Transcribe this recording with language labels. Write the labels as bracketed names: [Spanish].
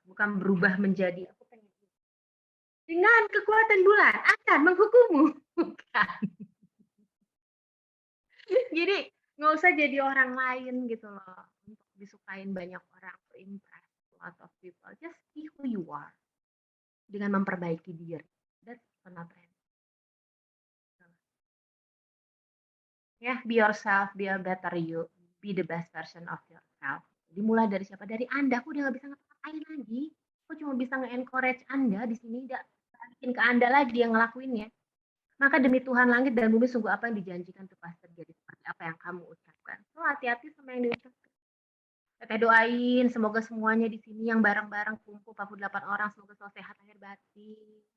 [Indonesian] Bukan berubah menjadi, aku pengen dengan kekuatan bulan akan menghukummu. Bukan. Jadi nggak usah jadi orang lain gitu loh, untuk disukain banyak orang, [English] to impress a lot of people. Just be who you are [Indonesian] dengan memperbaiki diri. [English] That's personal brand. Ya, be yourself, be a better you, be the best version of yourself. [Indonesian] Jadi mulai dari siapa? Dari Anda. Aku udah nggak bisa ngapa-ngapain lagi. Aku cuma bisa nge-encourage Anda di sini, nggak bikin ke Anda lagi yang ngelakuinnya. Maka demi Tuhan langit dan bumi sungguh apa yang dijanjikan itu pasti terjadi seperti apa yang kamu ucapkan. So hati-hati sama yang diucapkan. Teteh doain semoga semuanya di sini yang bareng-bareng kumpul 48 orang semoga selalu sehat lahir batin.